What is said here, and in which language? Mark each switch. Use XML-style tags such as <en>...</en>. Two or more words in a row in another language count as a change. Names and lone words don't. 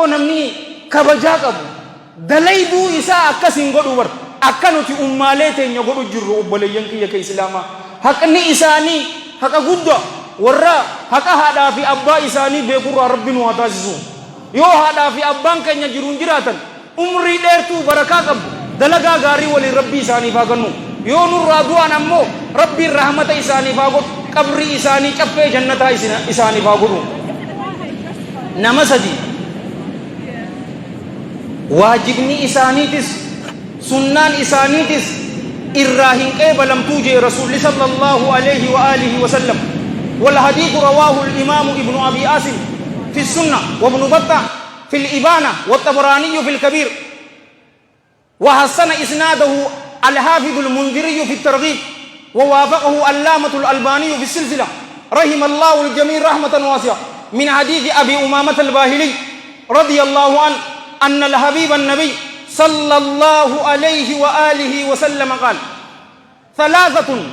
<om>namni kabajaa qabu dalayduu isaa akkasiin godhu bar akka nuti ummaalee teenya godhu jirru obboleeyyan kiyya ka islaamaa haqni isaanii haqa guddaa warra haqa haadhaa fi abbaa isaanii beekurraa rabbi nu haa taasisu yoo haadhaa fi abbaan keenya jiruun jiraatan umrii dheertuu barakaa qabu dalagaa gaarii waliin rabbii isaaniif haa kennu yoo nurraa du'an ammoo rabbiin rahmata isaaniif haa godhu qabrii isaanii caffee jannataa isaaniif haa godhu nama sadi waajibni isaaniitis sunnaan isaaniitis irraa hin qeebalamtuu jee rasuulli</om> <ar>صلى الله عليه و آله و سلم والحديث رواه الإمام ابن أبي آسم في السنة وابن بطة في الإبانة والطبراني في الكبير وحسن إسناده الحافظ المنذري في الترغيب ووافقه علامة الألباني في السلسلة رحم الله الجميع رحمة واسعة من حديث أبي أمامة الباهلي رضي الله عنه أن الحبيب النبي صلى الله عليه وآله وسلم قال ثلاثة</ar>